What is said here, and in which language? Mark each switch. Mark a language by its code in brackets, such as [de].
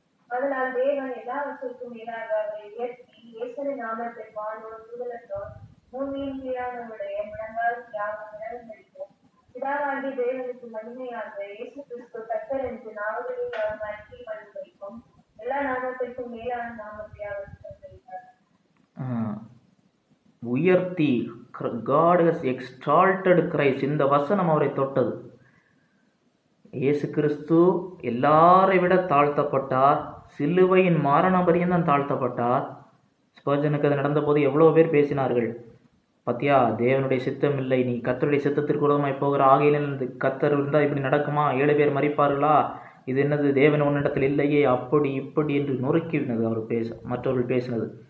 [ta] அதனால் தேவன் எல்லாவற்றிற்கும் மேலாக அவரை உயர்த்தி இயேசுவின் நாமத்தில் வானோர் பூதலத்தோர் பூமியின் கீழானவருடைய முழங்கால் யாவும் நிலவரிக்கும். பிதாவாகி தேவனுக்கு மகிமையாக இயேசு கிறிஸ்து கர்த்தர் என்று நாவலில் அவர் அறிக்கை பண்ணும் எல்லா நாமத்திற்கும் மேலான நாமத்தை அவர் தந்திருக்கிறார். உயர்த்தி, [en] God has exalted Christ. [ta] இந்த வசனம் அவரை தொட்டது. இயேசு கிறிஸ்து எல்லாரை விட தாழ்த்தப்பட்டார், சிலுவையின் மாரண பரியந்தம் தாழ்த்தப்பட்டார். ஸ்பர்ஜனுக்கு அது நடந்த போது எவ்வளோ பேர் பேசினார்கள், பத்தியா தேவனுடைய சித்தம் இல்லை, நீ கர்த்தருடைய சித்தத்திற்கு விரோதமாய் போகிற, ஆகையிலிருந்து கர்த்தர் இருந்தால் இப்படி நடக்குமா, 7 பேர் மரிப்பார்களா, இது என்னது, தேவன் உன்னிடத்தில் இல்லையே, அப்படி இப்படி என்று நொறுக்கினது அவர் மற்றவர்கள் பேசினது.